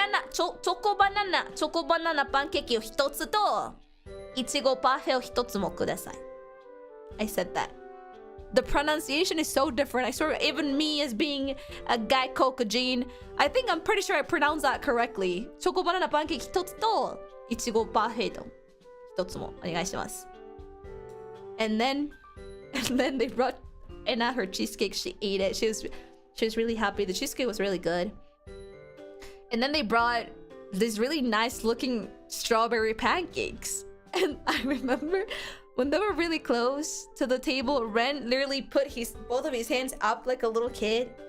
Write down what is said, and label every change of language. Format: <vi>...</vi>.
<ja>チョコバナナパンケーキを1つといちごパフェを1つもください。</ja> <en>I said that. The pronunciation is so different. I swear, even me as being a guy Caucasian, I think I'm pretty sure I pronounced that correctly.</en> <ja>チョコバナナパンケーキ1つといちごパフェと1つもお願いします。</ja> <en>And then they brought Anna her cheesecake. She ate it. She was really happy. The cheesecake was really good. And then they brought these really nice looking strawberry pancakes. And I remember when they were really close to the table, Ren literally put both of his hands up like a little kid.</en>